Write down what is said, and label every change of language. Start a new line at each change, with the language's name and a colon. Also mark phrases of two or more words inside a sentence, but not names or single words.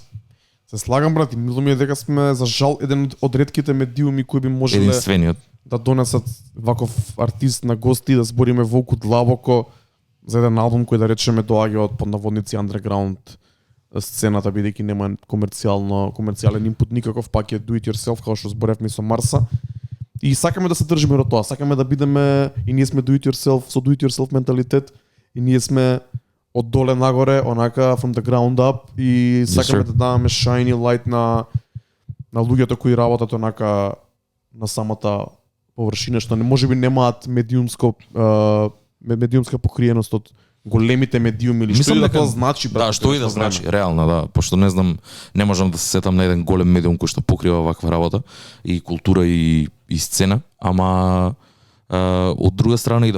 Macedonian: Се слагам, брат, и мислам ми дека сме за жал еден од ретките медиуми кои би можеле да донесат ваков артист на гости да збориме волку длабоко за еден албум кој да речеме доаѓа од под наводници андерграунд сцената, бидејќи нема комерцијален инпут никаков, пак е
English: do it yourself
Macedonian: како што зборевме со Марса. И сакаме да се држиме до тоа, сакаме да бидеме и ние сме
English: do it yourself
Macedonian: со
English: do it yourself
Macedonian: менталитет и ние сме од доле нагоре, онака
English: from the ground up
Macedonian: и сакаме да даваме
English: shiny light
Macedonian: на луѓето кои работат онака на самата површина, што можеби немаат медиумска покриеност од големите медиуми или што и да тоа значи, брат. Да, што и да значи, реално, да, пошто не знам, не можам да се сетам на еден голем медиум кој што покрива ваква работа и култура и сцена, ама од друга страна и да